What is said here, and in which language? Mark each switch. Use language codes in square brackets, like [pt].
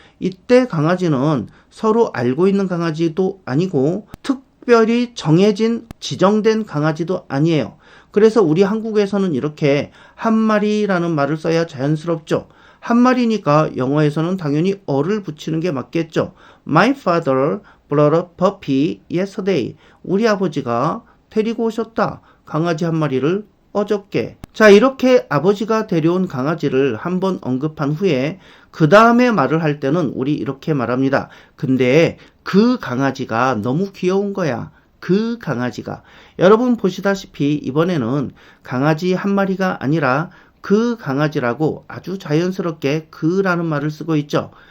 [ko] 이때 강아지는 서로 알고 있는 강아지도 아니고 특별히 정해진 지정된 강아지도 아니에요. 그래서 우리 한국에서는 이렇게 한 마리라는 말을 써야 자연스럽죠. 한 마리니까 영어에서는 당연히 어를 붙이는 게 맞겠죠. [en] My father brought a puppy yesterday. [ko] 우리 아버지가 데리고 오셨다. 강아지 한 마리를 어저께. 자, 이렇게 아버지가 데려온 강아지를 한번 언급한 후에 그 다음에 말을 할 때는 우리 이렇게 말합니다. 근데 그 강아지가 너무 귀여운 거야. 그 강아지가. 여러분 보시다시피 이번에는 강아지 한 마리가 아니라 그 강아지라고 아주 자연스럽게 그라는 말을 쓰고 있죠.